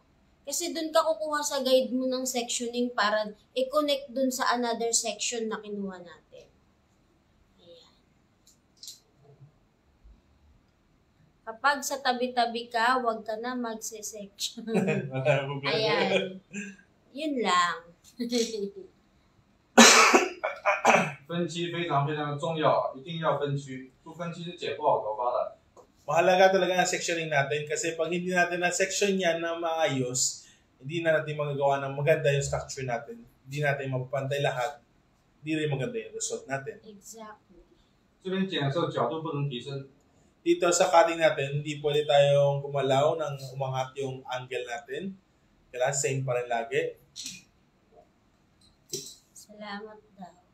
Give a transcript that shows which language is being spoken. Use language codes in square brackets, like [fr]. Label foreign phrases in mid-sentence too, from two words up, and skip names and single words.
[tl] Kasi dun ka kukuha sa guide mo ng sectioning para i-connect dun sa [en] another section [tl] na kinuha natin. Ayan. Kapag sa tabi-tabi ka, huwag ka na magse-section. Ayan. Yun lang. [zh] 分区非常非常的重要，一定要分区，不分区是剪不好头发的。 [tl] Mahalaga talaga ang sectioning natin kasi pag hindi natin na-section yan na maayos, hindi na natin magagawa ng maganda yung structure natin. Hindi natin mapapantay lahat. Hindi rin maganda yung result natin. [en] Exactly. [zh] 这边剪的时候角度不能提升， [tl] Dito sa cutting natin, hindi pwede tayong gumalaw ng umangat yung angle natin. Kailangan same pa rin lagi. Salamat daw.